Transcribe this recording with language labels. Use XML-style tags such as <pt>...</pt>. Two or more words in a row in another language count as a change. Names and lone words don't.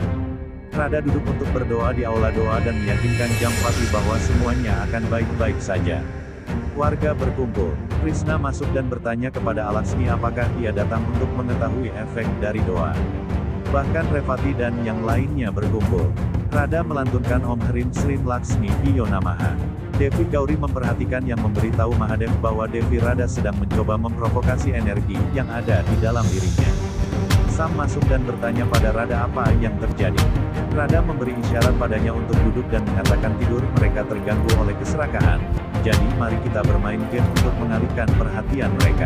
<id>Radha duduk untuk berdoa di aula doa dan meyakinkan Jampati bahwa semuanya akan baik-baik saja. Warga berkumpul. Krishna masuk dan bertanya kepada Laksmi apakah dia datang untuk mengetahui efek dari doa. Bahkan Revati dan yang lainnya berkumpul. Radha melantunkan</id> <sa>ॐ ह्रीं श्रीं लक्ष्मी भ्यो नमः.</sa> <id>Devi Gauri memperhatikan yang memberitahu Mahadev bahwa Devi Radha sedang mencoba memprovokasi energi yang ada di dalam dirinya. Sam masuk dan bertanya pada Radha apa yang terjadi. Radha memberi isyarat padanya untuk duduk dan mengatakan tidur mereka terganggu oleh keserakahan. Jadi mari kita bermain game untuk mengalihkan perhatian mereka.</id>